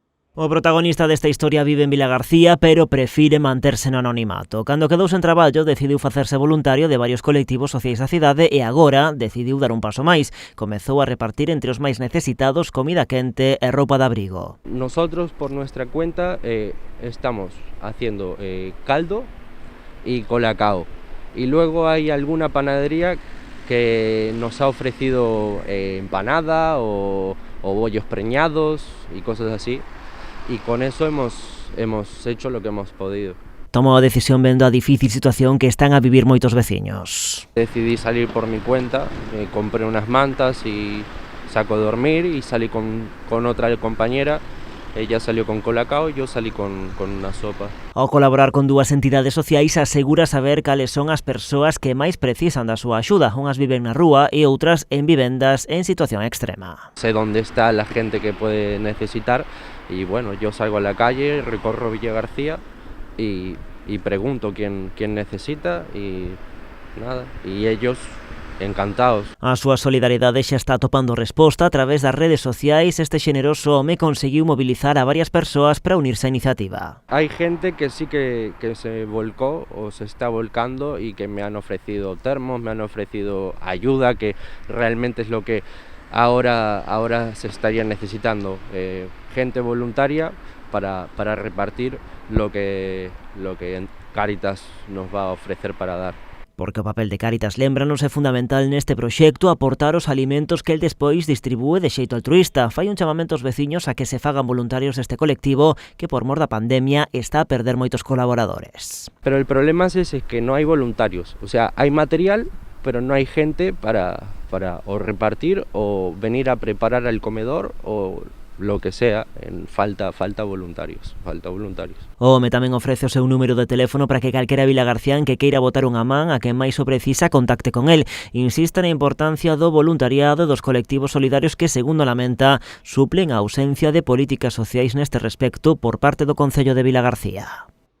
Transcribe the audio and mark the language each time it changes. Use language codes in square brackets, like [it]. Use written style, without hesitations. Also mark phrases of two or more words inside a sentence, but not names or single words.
[gl] O protagonista desta historia vive en Vilagarcía, pero prefire manterse no anonimato. Cando quedou sen traballo, decidiu facerse voluntario de varios colectivos sociais da cidade e agora decidiu dar un paso máis. Comezou a repartir entre os máis necesitados comida quente e roupa de abrigo. [es] Nosotros, por nuestra cuenta, estamos haciendo caldo y colacao. Y luego hay alguna panadería que nos ha ofrecido empanada o bollos preñados y cosas así. Y con eso hemos hecho lo que hemos podido. [gl] Tomou a decisión vendo a difícil situación que están a vivir moitos veciños. [es] Decidí salir por mi cuenta, compré unas mantas y saco de dormir y salí con otra compañera. Ella salió con colacao e yo salí con una sopa. [gl] Ao colaborar con dúas entidades sociais asegura saber cales son as persoas que máis precisan da súa axuda. Unhas viven na rúa e outras en vivendas en situación extrema. [es] Sé dónde está la gente que puede necesitar y bueno, yo salgo a la calle, recorro Villa García y pregunto quién necesita y nada, y ellos encantados. [gl] A súa solidariedade xa está atopando resposta a través das redes sociais. Este xeneroso home conseguiu mobilizar a varias persoas para unirse á iniciativa. [es] Hay gente que sí que se volcó o se está volcando y que me han ofrecido termos, me han ofrecido ayuda, que realmente es lo que ahora se estaría necesitando. Gente voluntaria para repartir lo que Cáritas nos va a ofrecer para dar. [gl] Porque o papel de Cáritas, lémbranos, é fundamental neste proxecto aportar os alimentos que el despois distribúe de xeito altruísta. Fai un chamamento aos veciños a que se fagan voluntarios deste colectivo que por mor da pandemia está a perder moitos colaboradores. [es] Pero el problema es ese, que no hay voluntarios, o sea, hay material, pero no hay gente para o repartir o venir a preparar el comedor o lo que sea. Falta voluntarios. [gl] O home tamén ofrece o seu número de teléfono para que calquera vilagarcián que queira botar unha man a quen máis o precisa contacte con el. Insiste na importancia do voluntariado e dos colectivos solidarios que, segundo lamenta, suplen a ausencia de políticas sociais neste respecto por parte do Concello de Vilagarcía.